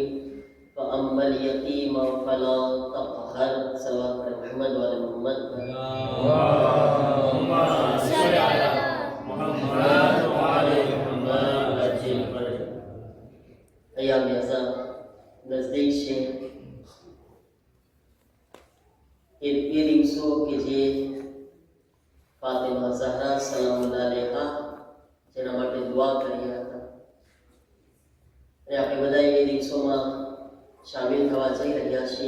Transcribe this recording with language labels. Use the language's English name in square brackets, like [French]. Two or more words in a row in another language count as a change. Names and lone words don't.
[Arabic] فأما اليتيم فلا تقهر. صلوات على محمد وعلى محمد. اللهم صل على محمد وعلى محمد وعجل فرجه. أيام يزا [Gujarati] नजदीक છે એ દિવસો કે જે ફાતિમા ઝહરા સલામુલ્લાહ અલૈહા જેના માટે દુઆ કર્યા હતા, અને આપણે બધા એ દિવસોમાં શામિલ થવા જઈ રહ્યા છીએ.